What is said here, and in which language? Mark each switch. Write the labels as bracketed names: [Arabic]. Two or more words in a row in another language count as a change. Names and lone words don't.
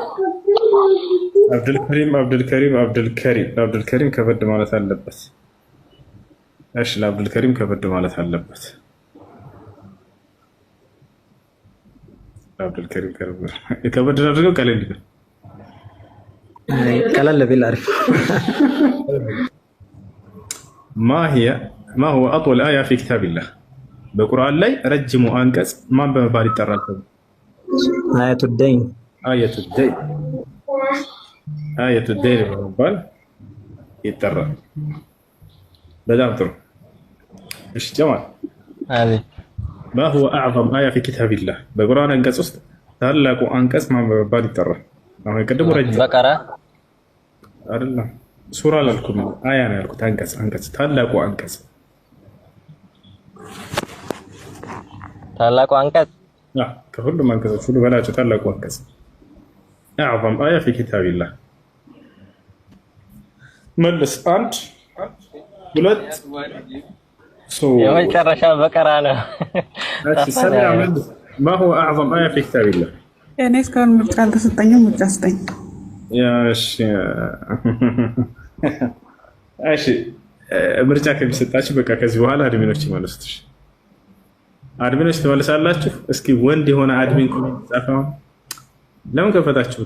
[Amharic] አብዱልከሪም ከበድ ማለት አለበት። እሺ ለአብዱልከሪም ከበድ ማለት አለበት። አብዱልከሪም ከበድ አድርገው ቀለል ይበል። ቀለል ቢል አሪፍ። [Arabic] ما هو أطول آية في كتاب الله؟ [Amharic] በቁርአን ላይ ረጅሙ አንቀጽ ማን በመባል ይጠራል? [Arabic] آية الدين [Amharic] በመባል ይጠራል። በጣም ጥሩ። እሺ ጀማል [Arabic] ما هو أعظم آية في كتاب الله? [Amharic] በቁርአን አንቀጽ ውስጥ ታላቁ አንቀጽ ማን በመባል ይጠራል? አሁን ቀደም ረጅም በቀራ አይደለም ሱራ አላልኩም፣ አያ ነው ያልኩት። አንቀጽ ታላቁ አንቀጽ ከሁሉም አንቀጾች ሁሉ በላጭ ታላቁ አንቀጽ [Arabic] أعظم آية في كتاب الله። [Amharic] መልስ። አንድ ሁለት የመጨረሻ በቀራ ነው። [Arabic] ما هو أعظم آية في كتاب الله؟ [Amharic] እኔ እስካሁን ምርጫ አልተሰጠኝም። ምርጫ ስጠኝ። እሺ ምርጫ ከሚሰጣችሁ በቃ ከዚህ በኋላ አድሚኖች ይመልሱት። አድሚኖች ትመልሳላችሁ። እስኪ ወንድ የሆነ አድሚን ኮሜንት ጻፈው። ለምን ከፈታችሁት?